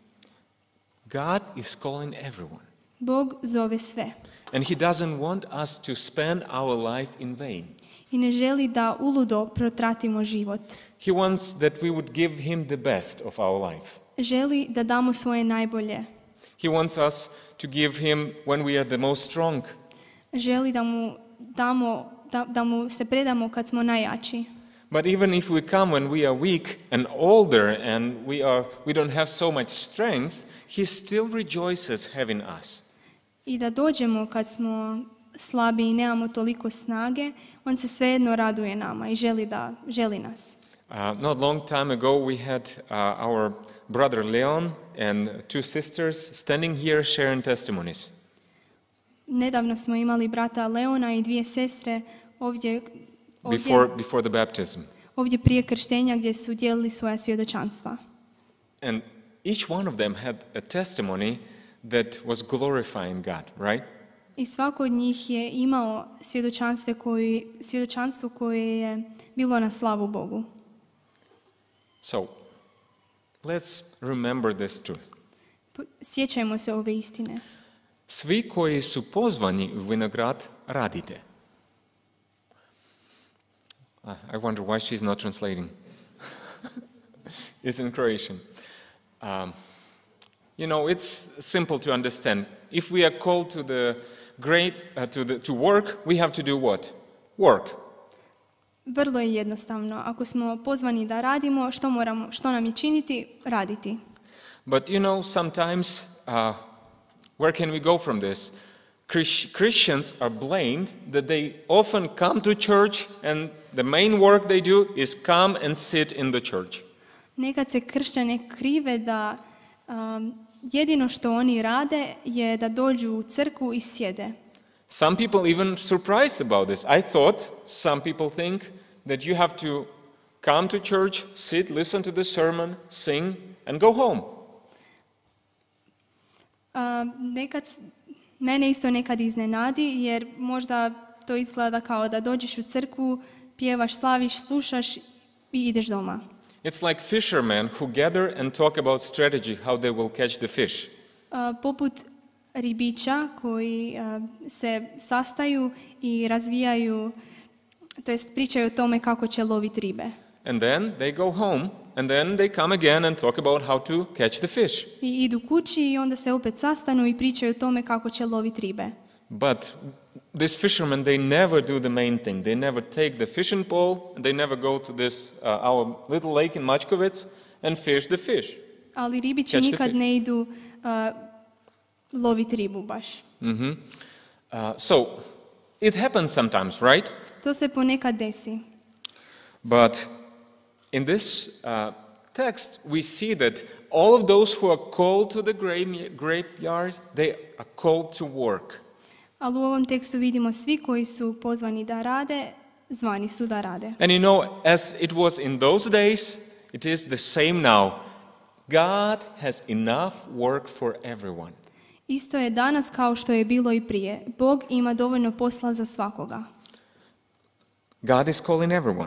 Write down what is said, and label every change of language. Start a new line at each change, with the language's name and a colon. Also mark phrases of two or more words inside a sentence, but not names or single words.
English: God is calling everyone.
Croatian: Bog zove sve.
English: And He doesn't want us to spend our life in vain.
Croatian: I ne želi da uludo protratimo život.
English: He wants that we would give Him the best of our life.
Croatian: Želi da damo svoje najbolje.
English: He wants us to give Him when we are the most strong.
Croatian: Želi da mu damo, da mu se predamo kad smo najjači.
English: But even if we come when we are weak and older and we don't have so much strength, He still rejoices having us.
Croatian: I da dođemo kad smo slabi i nemamo toliko snage, on se svejedno raduje nama i želi nas.
English: Not long time ago we had our brother Leon and two sisters standing here sharing testimonies.
Croatian: Nedavno smo imali brata Leona i dvije sestre ovdje
English: Before the baptism.
Croatian: Ovdje prije krštenja gdje su dijelili svoja svjedočanstva.
English: And each one of them had a testimony that was glorifying God, right?
Croatian: I svako od njih je imao svjedočanstvo koje je bilo na slavu Bogu.
English: So, let's remember this truth.
Croatian: Sjećajmo se ove istine. Svi koji su pozvani u vinograd, radite.
English: I wonder why she's not translating. It's in Croatian. You know, it's simple to understand. If we are called to the to work, we have to do what? Work.
Croatian: Vrlo je jednostavno. Ako smo pozvani da radimo, što nam je činiti? Raditi.
English: But you know, sometimes, where can we go from this? Christians are blamed that they often come to church and the main work they do is come and sit in the church.
Croatian: Nekad se kršćane krive da jedino što oni rade je da dođu u crkvu i sjede.
English: Some people even surprised about this. I thought some people think that you have to come to church, sit, listen to the sermon, sing and go home.
Croatian: Mene isto nekad iznenadi jer možda to izgleda kao da dođeš u crkvu, pjevaš, slaviš, slušaš i ideš doma.
English: It's like fishermen who gather and talk about strategy, how they will catch the fish.
Croatian: Poput ribiča koji se sastaju i razvijaju, to jest pričaju o tome kako će loviti ribe.
English: And then they go home, and then they come again and talk about how to catch the fish.
Croatian: I idu kući i onda se opet sastanu i pričaju o tome kako će loviti ribe.
English: But these fishermen, they never do the main thing. They never take the fishing pole, and they never go to this our little lake in Mačkovec and fish the fish.
Croatian: Ali ribiči
English: Catch the
Croatian: nikad
English: fish.
Croatian: ne idu loviti ribu baš.
English: So it happens sometimes, right?
Croatian: To se ponekad desi.
English: But in this text, we see that all of those who are called to the graveyard, they are called to work.
Croatian: Ali u ovom tekstu vidimo svi koji su pozvani da rade, zvani su da rade.
English: And you know, as it was in those days, it is the same now. God has enough work for everyone.
Croatian: Isto je danas kao što je bilo i prije. Bog ima dovoljno posla za svakoga.
English: God is calling everyone.